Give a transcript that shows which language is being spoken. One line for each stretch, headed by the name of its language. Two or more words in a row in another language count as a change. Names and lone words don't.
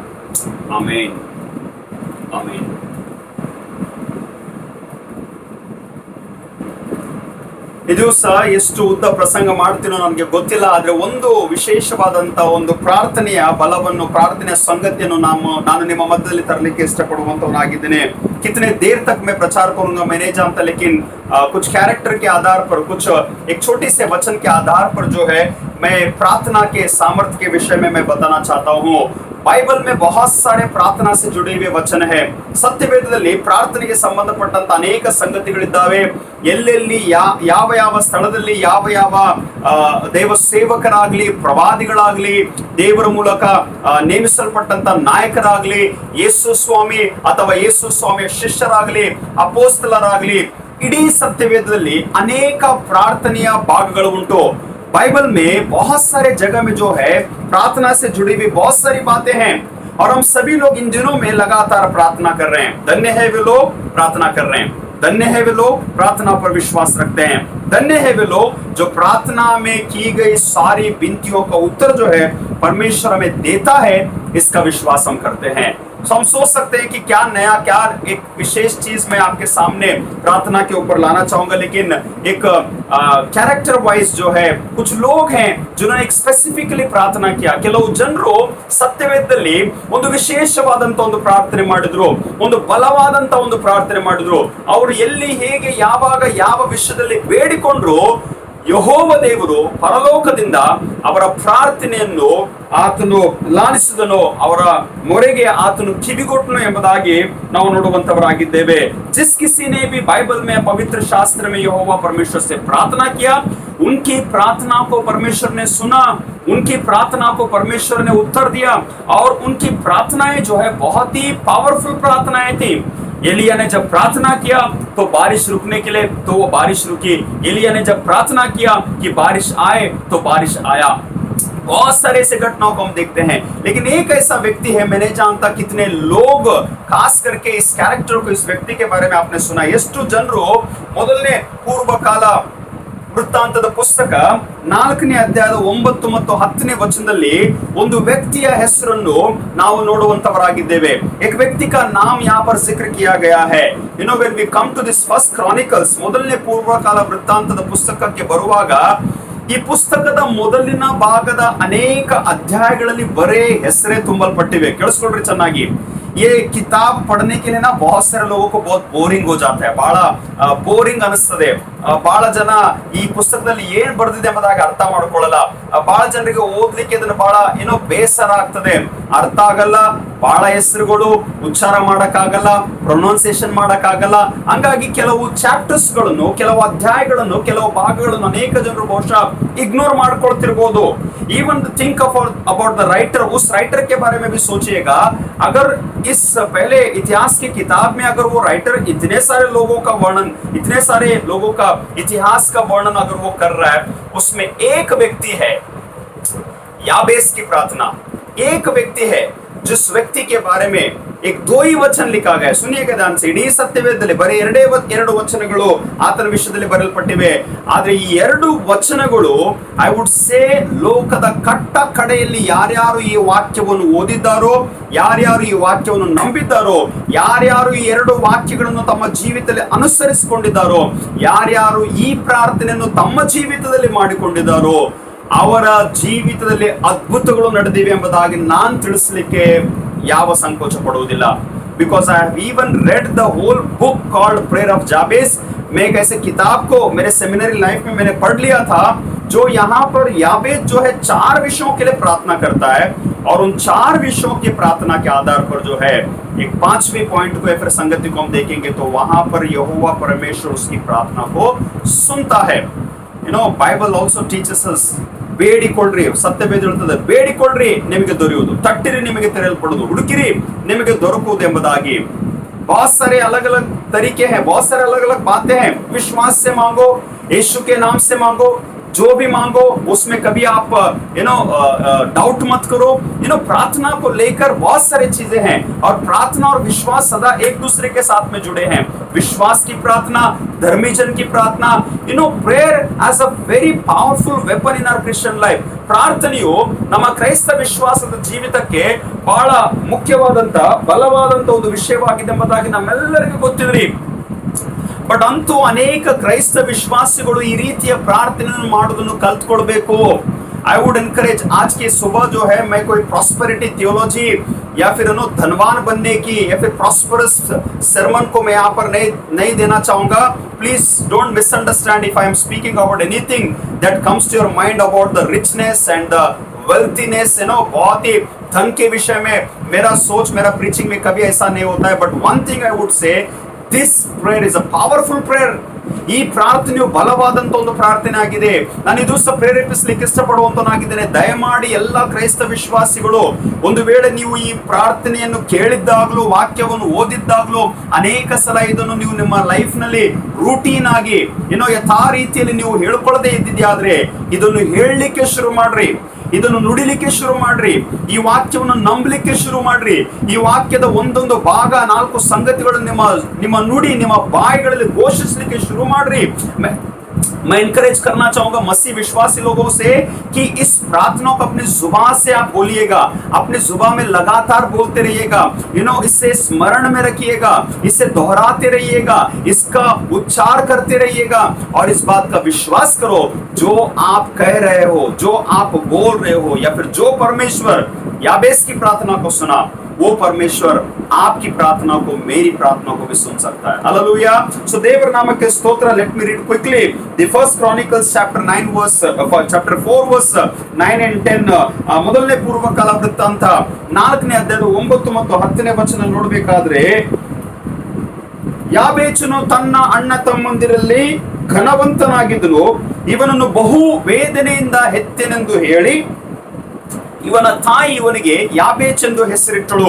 Kannada: ಆಮೇನ್, ಆಮೇನ್. ಈ ದಿವಸ ಎಷ್ಟು ಉದ್ದ ಪ್ರಸಂಗ ಮಾಡ್ತೀನೋ ನನಗೆ ಗೊತ್ತಿಲ್ಲ, ಆದ್ರೆ ಒಂದು ವಿಶೇಷವಾದಂತ ಒಂದು ಪ್ರಾರ್ಥನೆಯ ಬಲವನ್ನು, ಪ್ರಾರ್ಥನೆಯ ಸಂಗತಿಯನ್ನು ನಾನು ನಿಮ್ಮ ಮಧ್ಯದಲ್ಲಿ ತರಲಿಕ್ಕೆ ಇಷ್ಟಪಡುವಂತವನಾಗಿದ್ದೇನೆ।
Hindi: कितने देर तक मैं प्रचार करूंगा मैं नहीं जानता, लेकिन कुछ कैरेक्टर के आधार पर, कुछ एक छोटी से वचन के आधार पर जो है मैं प्रार्थना के सामर्थ्य के विषय में मैं बताना चाहता हूँ। बाइबल में बहुत सारे प्रार्थना से जुड़े हुए वचन है।
Kannada: ಸತ್ಯವೇದದಲ್ಲಿ ಪ್ರಾರ್ಥನೆಗೆ ಸಂಬಂಧಪಟ್ಟಂತ ಅನೇಕ ಸಂಗತಿಗಳಿದ್ದಾವೆ। ಎಲ್ಲೆಲ್ಲಿ ಯಾವ ಯಾವ ಸ್ಥಳದಲ್ಲಿ ಯಾವ ಯಾವ ದೇವ ಸೇವಕರಾಗ್ಲಿ, ಪ್ರವಾದಿಗಳಾಗ್ಲಿ, ದೇವರ ಮೂಲಕ ನೇಮಿಸಲ್ಪಟ್ಟಂತ ನಾಯಕರಾಗ್ಲಿ, ಯೇಸು ಸ್ವಾಮಿ ಅಥವಾ ಯೇಸು ಸ್ವಾಮಿಯ ಶಿಷ್ಯರಾಗ್ಲಿ, ಅಪೋಸ್ತಲರಾಗ್ಲಿ, ಇಡೀ ಸತ್ಯವೇದದಲ್ಲಿ ಅನೇಕ ಪ್ರಾರ್ಥನೆಯ ಭಾಗಗಳು ಉಂಟು।
Hindi: बाइबल में बहुत सारे जगह में जो है प्रार्थना से जुड़ी हुई बहुत सारी बातें हैं, और हम सभी लोग इन दिनों में लगातार प्रार्थना कर रहे हैं। धन्य है वे लोग प्रार्थना कर रहे हैं, धन्य है वे लोग प्रार्थना पर विश्वास रखते हैं, धन्य है वे लोग जो प्रार्थना में की गई सारी विनतियों का उत्तर जो है परमेश्वर हमें देता है, इसका विश्वास हम करते हैं। तो हम सोच सकते हैं कि क्या नया, क्या एक विशेष चीज मैं आपके सामने प्रार्थना के ऊपर लाना चाहूंगा, लेकिन एक
English: character wise
Hindi: जो है कुछ लोग हैं जिन्होंने एक स्पेसिफिकली प्रार्थना किया।
Kannada: ಕೆಲವು ಜನರು ಸತ್ಯವೇದದಲ್ಲಿ ಒಂದು ವಿಶೇಷವಾದಂತ ಒಂದು ಪ್ರಾರ್ಥನೆ ಮಾಡಿದ್ರು, ಒಂದು ಬಲವಾದಂತ ಒಂದು ಪ್ರಾರ್ಥನೆ ಮಾಡಿದ್ರು। ಅವರು ಎಲ್ಲಿ, ಹೇಗೆ, ಯಾವಾಗ, ಯಾವ ವಿಷಯದಲ್ಲಿ ಬೇಡಿಕೊಂಡ್ರು, ಯೆಹೋವ ದೇವರು ಪರಲೋಕದಿಂದ ಅವರ ಪ್ರಾರ್ಥನೆಯನ್ನು ಆತನು ಲಾಲಿಸಿದನು, ಅವರ ಮೊರೆಗೆ ಆತನು ಕಿವಿಗೊಟ್ಟನು ಎಂಬುದಾಗಿ ನಾವು ನೋಡುವಂತವರಾಗಿದ್ದೇವೆ।
Hindi: जिस किसी ने भी बाइबल में, पवित्र शास्त्र में यहोवा परमेश्वर से प्रार्थना किया, उनकी प्रार्थना को परमेश्वर ने सुना, उनकी प्रार्थना को परमेश्वर ने उत्तर दिया, और उनकी प्रार्थनाएं जो है बहुत ही पावरफुल प्रार्थनाएं थी। एलिया ने जब प्रार्थना किया तो बारिश रुकने के लिए, तो वो बारिश रुकी। एलिया ने जब प्रार्थना किया कि बारिश आए तो बारिश आया। बहुत सारे ऐसे घटनाओं को हम देखते हैं, लेकिन एक ऐसा व्यक्ति है, मैं नहीं जानता कितने लोग खास करके इस कैरेक्टर को, इस व्यक्ति के बारे में आपने सुना।
Kannada: ಎಷ್ಟು ಜನರು ಮೊದಲನೇ ಪೂರ್ವಕಾಲ ವೃತ್ತಾಂತದ ಪುಸ್ತಕ 4ನೇ ಅಧ್ಯಾಯದ 9 ಮತ್ತು 10ನೇ ವಚನದಲ್ಲಿ ಒಂದು ವ್ಯಕ್ತಿಯ ಹೆಸರನ್ನು ನಾವು ನೋಡುವಂತವರಾಗಿದ್ದೇವೆ।
Hindi: एक व्यक्ति का नाम यहाँ पर जिक्र किया गया है।
English: You know, when we come to this first Chronicles,
Kannada: ಮೊದಲನೇ ಪೂರ್ವಕಾಲ ವೃತ್ತಾಂತದ ಪುಸ್ತಕಕ್ಕೆ ಬರುವಾಗ ಈ ಪುಸ್ತಕದ ಮೊದಲಿನ ಭಾಗದ ಅನೇಕ ಅಧ್ಯಾಯಗಳಲ್ಲಿ ಬರೇ ಹೆಸರೇ ತುಂಬಲ್ಪಟ್ಟಿವೆ। ಕೇಳಿಸ್ಕೊಳ್ರಿ ಚೆನ್ನಾಗಿ।
Hindi: ये किताब पढ़ने के लिए ना बहुत सारे लोगों को बहुत बोरिंग हो जाता है,
Kannada: ಬಹಳ ಬೋರಿಂಗ್ ಅನಿಸ್ತದೆ। ಬಹಳ ಜನ ಈ ಪುಸ್ತಕದಲ್ಲಿ ಏನ್ ಬರ್ದಿದೆ ಎಂಬುದಾಗಿ ಅರ್ಥ ಮಾಡ್ಕೊಳ್ಳಲ್ಲ। ಬಹಳ ಜನರಿಗೆ ಓದ್ಲಿಕ್ಕೆ ಅದನ್ನ ಬಹಳ ಏನೋ ಬೇಸರ ಆಗ್ತದೆ, ಅರ್ಥ ಆಗಲ್ಲ, ಬಹಳ ಹೆಸರುಗಳು ಉಚ್ಚಾರ ಮಾಡಕ್ಕಾಗಲ್ಲ, ಪ್ರೊನೌನ್ಸಿಯೇಷನ್ ಮಾಡಕ್ಕಾಗಲ್ಲ। ಹಂಗಾಗಿ ಕೆಲವು ಚಾಪ್ಟರ್ಸ್ ಗಳನ್ನು, ಕೆಲವು ಅಧ್ಯಾಯಗಳನ್ನು, ಕೆಲವು ಭಾಗಗಳನ್ನು ಅನೇಕ ಜನರು ಬಹುಶಃ इग्नोर ಮಾಡ್ಕೊಳ್ತಿರ್ಬೋದು।
English: even think about the writer,
Hindi: उस राइटर के बारे में भी सोचिएगा। अगर इस पहले इतिहास की किताब में अगर वो राइटर इतने सारे लोगों का वर्णन, इतने सारे लोगों का इतिहास का वर्णन अगर वो कर रहा है, उसमें एक व्यक्ति है, याबेस की प्रार्थना, एक व्यक्ति है जिस व्यक्ति के बारे में एक 2 ही वचन लिखा गया। सुनिएगा ध्यान से।
Kannada: ಇಡೀ ಸತ್ಯವೇದದಲ್ಲಿ ಬರೀ ಎರಡು ವಚನಗಳು ಆತನ ವಿಷಯದಲ್ಲಿ ಬರೆಯಲ್ಪಟ್ಟಿವೆ, ಆದ್ರೆ ಈ 2 ವಚನಗಳು
English: I would say
Kannada: ಲೋಕದ ಕಟ್ಟ ಕಡೆಯಲ್ಲಿ ಯಾರ್ಯಾರು ಈ ವಾಕ್ಯವನ್ನು ಓದಿದ್ದಾರೋ, ಯಾರ್ಯಾರು ಈ ವಾಕ್ಯವನ್ನು ನಂಬಿದ್ದಾರೋ, ಯಾರ್ಯಾರು ಈ 2 ವಾಕ್ಯಗಳನ್ನು ತಮ್ಮ ಜೀವಿತದಲ್ಲಿ ಅನುಸರಿಸಿಕೊಂಡಿದ್ದಾರೋ, ಯಾರ್ಯಾರು ಈ ಪ್ರಾರ್ಥನೆಯನ್ನು ತಮ್ಮ ಜೀವಿತದಲ್ಲಿ ಮಾಡಿಕೊಂಡಿದ್ದಾರೋ, ಅವರ ಜೀವಿತದಲ್ಲಿ ಅದ್ಭುತಗಳು ನಡೆದಿವೆ ಎಂಬುದಾಗಿ ನಾನು ತಿಳಿಸಲಿಕ್ಕೆ ಯಾವ ಸಂಕೋಚ ಪಡುವುದಿಲ್ಲ।
English: Because I have even read the whole book called Prayer of Jabez.
Hindi: मैं एक ऐसे किताब को मेरे
English: seminary life
Hindi: में मैंने पढ़ लिया था, जो यहाँ पर याबेस जो है 4 विषयों के लिए प्रार्थना करता है, और उन 4 विषयों की प्रार्थना के आधार पर जो है एक 5वें पॉइंट को या फिर संगति को हम देखेंगे, तो वहां पर यहोवा परमेश्वर उसकी प्रार्थना को सुनता है।
English: You know, Bible also teaches us,
Kannada: ಬೇಡಿಕೊಳ್ಳ್ರಿ, ಸತ್ಯವೇದ ಹೇಳುತ್ತದೆ, ಬೇಡಿಕೊಳ್ಳ್ರಿ ನಿಮಗೆ ದೊರೆಯುವುದು, ತಟ್ಟಿರಿ ನಿಮಗೆ ತೆರೆಯಲ್ಪಡುವುದು, ಹುಡುಕಿರಿ ನಿಮಗೆ ದೊರಕುವುದು ಎಂಬುದಾಗಿ।
Hindi: बहुत सारे अलग अलग तरीके हैं, बहुत सारे अलग अलग बातें हैं। विश्वास से मांगो, यीशु के नाम से मांगो, जो भी मांगो उसमें कभी आप डाउट मत करो। प्रार्थना को लेकर बहुत सारी चीजें हैं, और प्रार्थना और विश्वास सदा एक दूसरे के साथ में जुड़े हैं। विश्वास की प्रार्थना, धर्मी जन की प्रार्थना,
English: prayer as a very powerful weapon in our Christian life.
Kannada: ಪ್ರಾರ್ಥನೆಯು ನಮ್ಮ ಕ್ರೈಸ್ತ ವಿಶ್ವಾಸದ ಜೀವಿತಕ್ಕೆ ಬಹಳ ಮುಖ್ಯವಾದಂತ, ಬಲವಾದಂತ ಒಂದು ವಿಷಯವಾಗಿದೆ ಎಂಬುದಾಗಿ ನಮ್ಮೆಲ್ಲರಿಗೂ ಗೊತ್ತಿದ್ರಿ। ಬಟ್ ಅಂತೂ ಅನೇಕ ಕ್ರೈಸ್ತ ವಿಶ್ವಾಸಿಗಳು ಈ ರೀತಿಯ ಪ್ರಾರ್ಥನೆಯನ್ನು ಮಾಡೋದನ್ನು ಕಲ್ತ್ಕೊಳ್ಬೇಕು.
English: I would encourage
Hindi: आज की सुबह जो है मैं कोई
English: prosperity theology
Hindi: या फिर धनवान बनने की या फिर
English: prosperous sermon
Hindi: को मैं यहाँ पर नहीं देना चाहूंगा.
English: Please don't misunderstand if I am speaking about anything that comes to your mind about the richness and the wealthiness.
Hindi: बहुत ही धन के विषय में मेरा सोच, मेरा प्रीचिंग में कभी ऐसा नहीं होता है.
English: But one thing I would say, this prayer is a powerful prayer.
Kannada: ಈ ಪ್ರಾರ್ಥನೆಯು ಬಲವಾದಂತ ಒಂದು ಪ್ರಾರ್ಥನೆ ಆಗಿದೆ. ನಾನು ಈ ದಿವಸ ಪ್ರೇರೇಪಿಸಲಿಕ್ಕೆ ಇಷ್ಟಪಡುವಂತನಾಗಿದ್ದೇನೆ. ದಯಮಾಡಿ ಎಲ್ಲ ಕ್ರೈಸ್ತ ವಿಶ್ವಾಸಿಗಳು, ಒಂದು ವೇಳೆ ನೀವು ಈ ಪ್ರಾರ್ಥನೆಯನ್ನು ಕೇಳಿದ್ದಾಗ್ಲೂ, ವಾಕ್ಯವನ್ನು ಓದಿದ್ದಾಗ್ಲೂ, ಅನೇಕ ಸಲ ಇದನ್ನು ನೀವು ನಿಮ್ಮ ಲೈಫ್ ನಲ್ಲಿ ರೂಟೀನ್ ಆಗಿ ಯಥಾ ರೀತಿಯಲ್ಲಿ ನೀವು ಹೇಳ್ಕೊಳ್ಳದೆ ಇದ್ದಿದ್ಯಾದ್ರೆ ಇದನ್ನು ಹೇಳಲಿಕ್ಕೆ ಶುರು ಮಾಡ್ರಿ, ಇದನ್ನು ನುಡಿಲಿಕ್ಕೆ ಶುರು ಮಾಡ್ರಿ, ಈ ವಾಕ್ಯವನ್ನು ನಂಬಲಿಕ್ಕೆ ಶುರು ಮಾಡ್ರಿ. ಈ ವಾಕ್ಯದ ಒಂದೊಂದು ಭಾಗ, 4 ಸಂಗತಿಗಳು ನಿಮ್ಮ ನುಡಿ, ನಿಮ್ಮ ಬಾಯಿಗಳಲ್ಲಿ ಘೋಷಿಸಲಿಕ್ಕೆ ಶುರು ಮಾಡ್ರಿ.
Hindi: मैं इनकरेज करना चाहूंगा मसीह विश्वासी लोगों से कि इस प्रार्थना को अपनी जुबान से आप बोलिएगा, अपनी जुबान में लगातार बोलते रहिएगा. इससे स्मरण में रखिएगा, इसे दोहराते रहिएगा, इसका उच्चार करते रहिएगा और इस बात का विश्वास करो, जो आप कह रहे हो, जो आप बोल रहे हो, या फिर जो परमेश्वर याबेस की प्रार्थना को सुना, वो परमेश्वर आपकी प्रार्थना को, मेरी प्रार्थना को भी सुन सकता है.
Kannada: ಹಲ್ಲೆಲೂಯಾ. ಸೋ ದೇವರ ನಾಮಕ ಸ್ತೋತ್ರ.
English: Let me read quickly the First Chronicles chapter 9 verse chapter 4 verse 9 and 10.
Kannada: ಮೊದಲನೇ ಪೂರ್ವಕಾಲ ವೃತ್ತಾಂತ 4ನೇ ಅಧ್ಯಾಯದ 9 ಮತ್ತು 10ನೇ ವಚನ ನೋಡಬೇಕಾದ್ರೆ, ಯಾಬೇಚನು ತನ್ನ ಅಣ್ಣ ತಮ್ಮಂದಿರಲ್ಲಿ ಘನವಂತನಾಗಿದ್ದನು, ಇವನನ್ನು ಬಹು ವೇದನೆಯಿಂದ ಹೆತ್ತೆನೆಂದು ಹೇಳಿ ಇವನ ತಾಯಿ ಇವನಿಗೆ ಯಾಬೇಚ್ ಎಂದು ಹೆಸರಿಟ್ಟಳು.